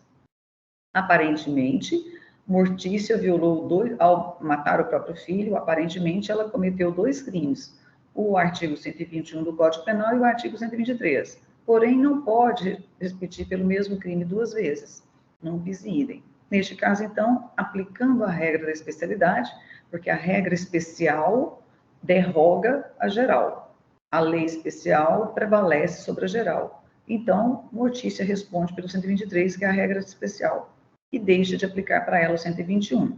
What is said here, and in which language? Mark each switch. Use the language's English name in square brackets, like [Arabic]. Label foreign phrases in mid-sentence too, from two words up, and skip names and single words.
[Portuguese] Aparentemente, Mortícia violou ao matar o próprio filho, aparentemente ela cometeu 2 crimes, o artigo 121 do Código Penal e o artigo 123. Porém, não pode repetir pelo mesmo crime 2 vezes, não [Latin] bis in idem. [Portuguese] Neste caso, então, aplicando a regra da especialidade, porque a regra especial derroga a geral. A lei especial prevalece sobre a geral. Então, Mortícia responde pelo 123, que é a regra especial, e deixa de aplicar para ela o 121.